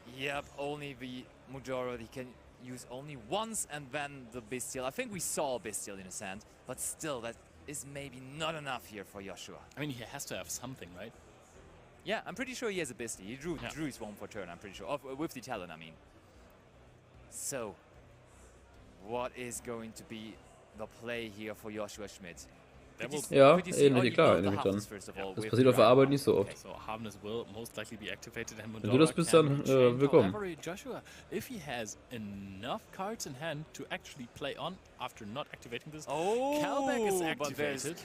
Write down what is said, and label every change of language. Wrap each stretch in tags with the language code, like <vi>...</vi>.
<en>Yep, only the Modora he can use only once, and then the Bestial. I think we saw a Bestial in his hand, but still, that is maybe not enough here for Joshua. I mean, he has to have something, right? Yeah, I'm pretty sure he has a Bisty. He drew his one for turn, I'm pretty sure. With the talent, I mean. So, what is going to be the play here for Joshua Schmidt?</en> <de>Ja, ähnlich, klar, nämlich dann. Das passiert auf der Arbeit nicht so oft. Wenn du das bist, dann willkommen.</de> <en>Joshua, if he has enough cards in hand to actually play on after not activating this, Callback is activated.</en>